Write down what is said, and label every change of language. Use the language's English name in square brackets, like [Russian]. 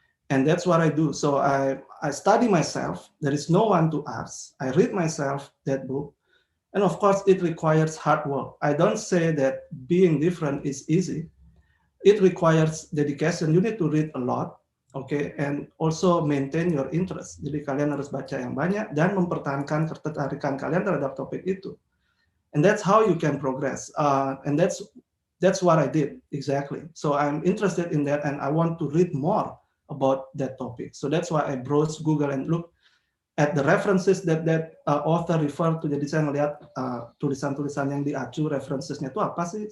[English] And that's what I do. So I study myself. There is no one to ask. I read myself that book. And of course, it requires hard work. I don't say that being different is easy. It requires dedication. You need to read a lot. Oke, and also maintain your interest. [Indonesian] Jadi kalian harus baca yang banyak dan mempertahankan ketertarikan kalian terhadap topik itu. [English] And that's how you can progress. And that's what I did exactly. So I'm interested in that, and I want to read more about that topic. So that's why I browse Google and look at the references that author refer to. [Indonesian] Jadi saya ngelihat tulisan-tulisan yang diacu, referencesnya itu apa sih?